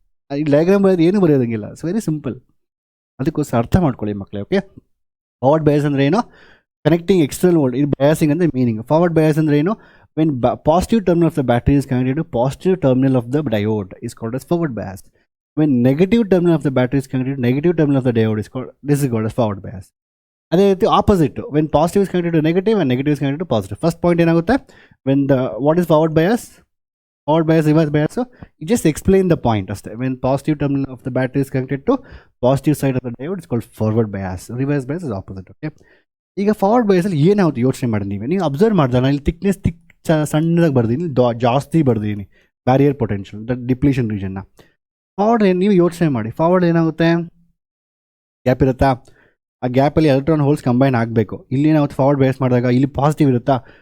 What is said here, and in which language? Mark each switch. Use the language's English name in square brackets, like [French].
[Kannada] ಈ ಡಯಾಗ್ರಾಮ್ ಬರೆಯೋದು ಏನು ಬರೆಯೋದಂಗಿಲ್ಲ. [English] It's very simple. [Kannada] ಅದಕ್ಕೋಸ್ಕರ ಅರ್ಥ ಮಾಡ್ಕೊಳ್ಳಿ ಮಕ್ಕಳೇ. ಓಕೆ, ಫಾರ್ವರ್ಡ್ ಬಯಾಸ್ ಅಂದರೆ ಏನು? Connecting external volt. ಇದು ಬಯಾಸಿಂಗ್ ಅಂದರೆ ಮೀನಿಂಗ್. ಫಾರ್ವರ್ಡ್ ಬಯಾಸ್ ಅಂದರೆ ಏನು? [English] When positive terminal of the battery is connected to positive terminal of the diode is called as forward bias. When negative terminal of the battery is connected to negative terminal of the diode this is called as forward bias. [Kannada] ಅದೇ ರೀತಿ [English] Opposite, when positive is connected to negative and negative is connected to positive. First point ಏನಾಗುತ್ತೆ, what is forward bias, reverse bias. So you just explain the point ಅಷ್ಟೇ. When positive terminal of the battery is connected to positive side of the diode, it's called forward bias. Reverse bias is opposite. [Kannada] Okay, ಈಗ forward ಬಯಾಸಲ್ಲಿ ಏನಾಗುತ್ತೆ ಯೋಚನೆ ಮಾಡಿ. ನೀವು observe ಮಾಡಿದಾಗ ಇಲ್ಲಿ thickness ಸಣ್ಣದಾಗಿ ಬರ್ದೀನಿ, ಜಾಸ್ತಿ ಬರ್ದೀನಿ barrier potential, the depletion ರೀಜನ್ನ. Forward ನೀವು ಯೋಚನೆ ಮಾಡಿ, ಫಾರ್ವರ್ಡ್ ಏನಾಗುತ್ತೆ, ಗ್ಯಾಪ್ ಇರುತ್ತಾ, ಆ ಗ್ಯಾಪಲ್ಲಿ ಎಲೆಕ್ಟ್ರಾನ್ ಹೋಲ್ಸ್ ಕಂಬೈನ್ ಆಗಬೇಕು. ಇಲ್ಲಿ ಏನಾಗುತ್ತೆ ಫಾರ್ವರ್ಡ್ ಬಯಾಸ್ ಮಾಡಿದಾಗ, ಇಲ್ಲಿ ಪಾಸಿಟಿವ್ ಇರುತ್ತಾ,